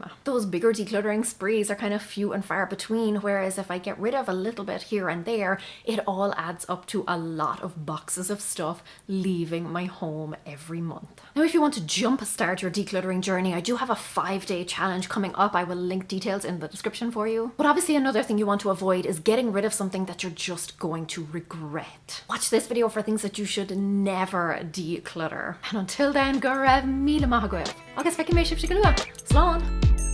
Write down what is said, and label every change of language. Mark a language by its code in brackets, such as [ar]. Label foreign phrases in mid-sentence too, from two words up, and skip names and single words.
[en] Those bigger decluttering sprees are kind of few and far between, whereas if I get rid of a little bit here and there, it all adds up to a lot of boxes of stuff leaving my home every month. Now, if you want to jumpstart your decluttering journey, I do have a 5-day challenge coming up. I will link details in the description for you. But obviously another thing you want to avoid is getting rid of something that you're just going to regret. Watch this video for things that you should never declutter. And until then, [ga] go raibh míle maith agaibh. Agus feiceann mé sibh go luath. Slán!